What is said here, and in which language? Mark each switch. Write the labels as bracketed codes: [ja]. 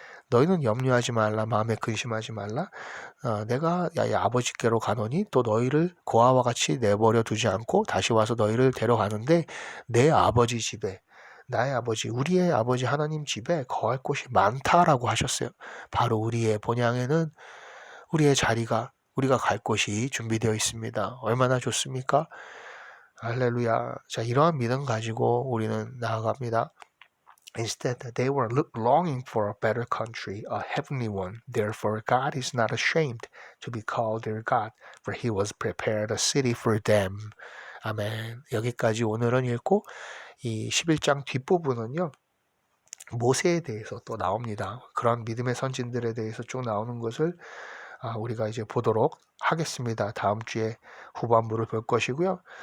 [ko] 너희는 염려하지 말라. 마음에 근심하지 말라. 내가 아버지께로 가노니 또 너희를 고아와 같이 내버려 두지 않고 다시 와서 너희를 데려가는데 내 아버지 집에 나의 아버지 우리의 아버지 하나님 집에 거할 곳이 많다라고 하셨어요. 바로 우리의 본향에는 우리의 자리가 우리가 갈 곳이 준비되어 있습니다. 얼마나 좋습니까? 할렐루야. 자, 이러한 믿음 가지고 우리는 나아갑니다. [en] Instead, they were longing for a better country, a heavenly one. Therefore, God is not ashamed to be called their God, for he was prepared a city for them. [ko] 아멘. 여기까지 오늘은 읽고 이 11장 뒷부분은요. 모세에 대해서 또 나옵니다. 그런 믿음의 선진들에 대해서 쭉 나오는 것을 우리가 이제 보도록 하겠습니다. 다음 주에 후반부를 볼 것이고요.